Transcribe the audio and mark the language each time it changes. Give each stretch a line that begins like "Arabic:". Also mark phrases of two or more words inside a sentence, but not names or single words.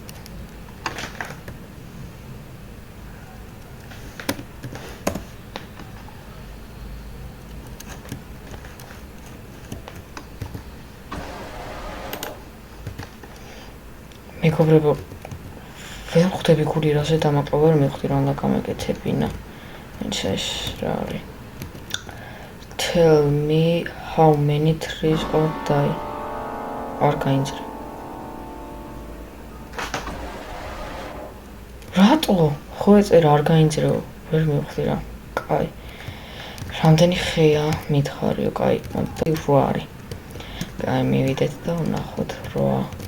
Georgian: მეგობრებო, ვერ ხვდები გული რაზე დამაყრა ვერ მივხვდი რა უნდა გამეკეთებინა. ეს რა არის?
English: Tell me how many trees or die.
Georgian: არ გაინძრე. რატო? ხო ეწერა არ გაინძრეო. ვერ მივხვდი რა. კაი. რამდენი ხეა მითხარიო, კაი. 8 არის. კაი, მივიდეთ და ვნახოთ 8.